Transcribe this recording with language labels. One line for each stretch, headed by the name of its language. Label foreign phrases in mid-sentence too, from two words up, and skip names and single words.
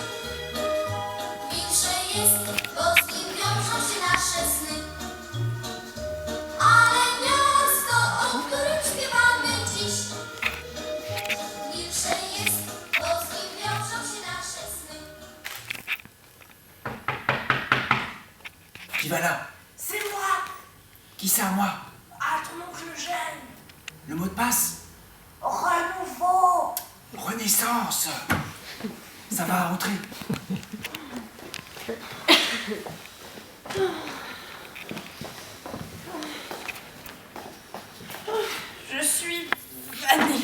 Polish: większe jest, bo z nim wiążą się nasze sny. Ale miasto, o którym śpiewamy dziś, większe jest, bo z nim wiążą się nasze sny.
French: Qui va là? C'est moi. Qui ça, moi? Ah, ton oncle Eugène. Le mot de passe? Renouveau. Renaissance. Ça va, entrez. Je suis vannée.